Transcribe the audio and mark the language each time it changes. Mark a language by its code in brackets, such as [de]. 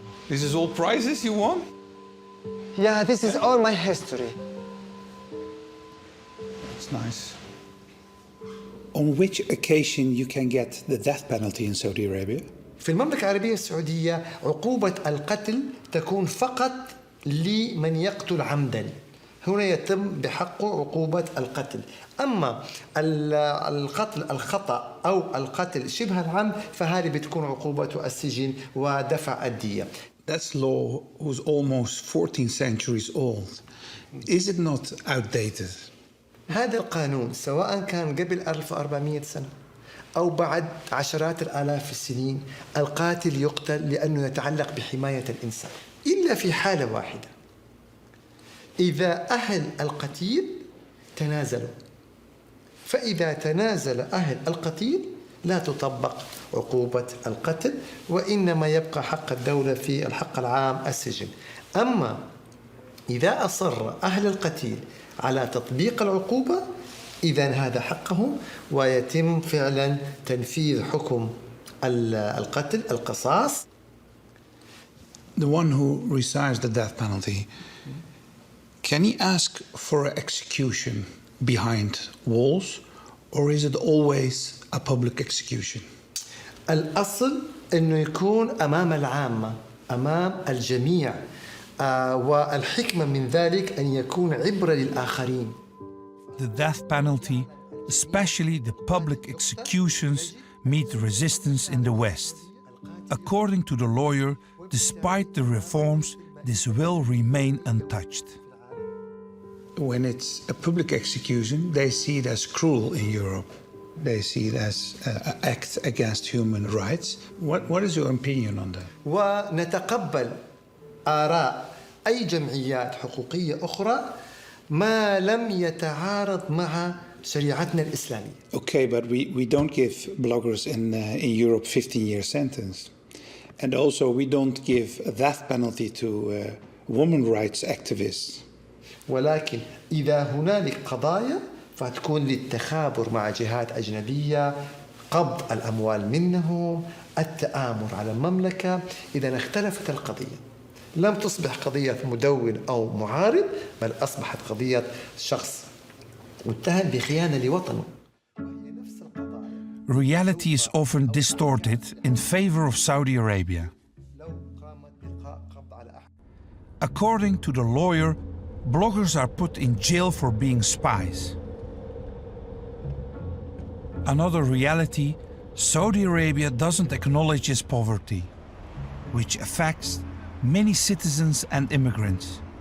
[en] This is all prizes you won? Yeah, this is all my history. That's nice. On which occasion you can get the death penalty in Saudi Arabia? [ar] في المملكة العربية السعودية عقوبة القتل تكون فقط لمن يقتل عمدا. هنا يتم بحقه عقوبة القتل. أما القتل الخطأ أو القتل شبه العمد فهذه بتكون عقوبته السجن ودفع الدية. [en] That's law who's almost 14 centuries old. Is it not outdated? [ar] هذا القانون سواء كان قبل 1400 سنة أو بعد عشرات الآلاف السنين القاتل يقتل لأنه يتعلق بحماية الإنسان إلا في حالة واحدة إذا أهل القتيل تنازلوا فإذا تنازل أهل القتيل لا تطبق عقوبة القتل وإنما يبقى حق الدولة في الحق العام السجن أما إذا أصر أهل القتيل على تطبيق العقوبة إذن هذا حقهم ويتم فعلا تنفيذ حكم القتل القصاص. [en] The one who receives the death penalty, can he ask for an execution behind walls or is it always a public execution? [ar] الأصل أنه يكون أمام العامة أمام الجميع والحكمة من ذلك أن يكون عبرة للآخرين. [en] The death penalty, especially the public executions, meet resistance in the West. According to the lawyer, despite the reforms, this will remain untouched. When it's a public execution, they see it as cruel in Europe. They see it as an act against human rights. What is your opinion on that? [ar] ونتقبل آراء أي جمعيات حقوقية أخرى ما لم يتعارض مع شريعتنا الإسلامية. [en] Okay, but we don't give bloggers in Europe 15-year sentence. And also we don't give a death penalty to women rights activists. [ar] ولكن إذا هنالك قضايا فتكون للتخابر مع جهات أجنبية، قبض الأموال منه، التآمر على المملكة. إذا اختلفت القضية لم تصبح قضية مدون أو معارض، بل أصبحت قضية شخص متهم بخيانة لوطنه. [en] Reality is often distorted in favor of Saudi Arabia. According to the lawyer, bloggers are put in jail for being spies. Another reality, Saudi Arabia doesn't acknowledge its poverty, which affects many citizens and immigrants.